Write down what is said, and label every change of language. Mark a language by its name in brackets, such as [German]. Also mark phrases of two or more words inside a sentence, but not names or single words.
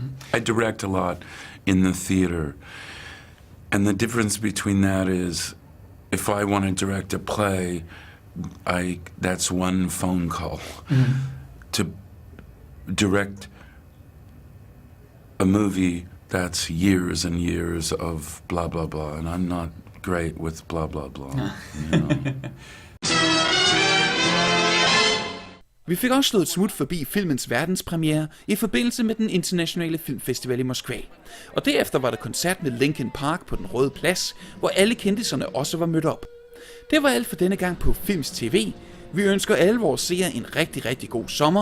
[English] I direct a lot in the theater, and the difference between that is if I want to direct a play, that's one phone call. Mm-hmm. To direct a movie, that's years and years of blah, blah, blah, and I'm not great with blah, blah, blah. You know? [Danish] Vi fik også slået et smut forbi filmens verdenspremiere i forbindelse med den internationale filmfestival i Moskva. Og derefter var der koncert med Linkin Park på Den Røde Plads, hvor alle kendiserne også var mødt op. Det var alt for denne gang på Filmz TV. Vi ønsker alle vores seere en rigtig, rigtig god sommer.